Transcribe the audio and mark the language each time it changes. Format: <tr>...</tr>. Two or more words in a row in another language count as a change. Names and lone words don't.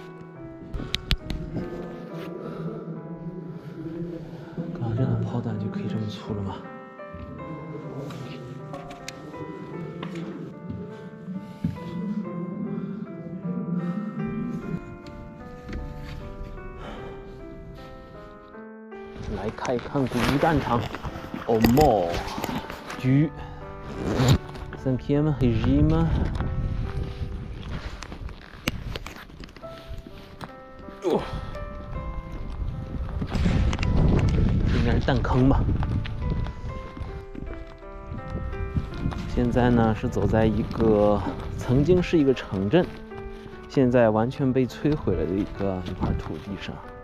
<zh>钢针的炮弹就可以这么粗了吗？来看一看古战场。</zh> <fr>au mort du 5e régime。</fr> <zh>应该是弹坑吧。现在呢是走在一个曾经是一个城镇，现在完全被摧毁了的一块土地上。</zh>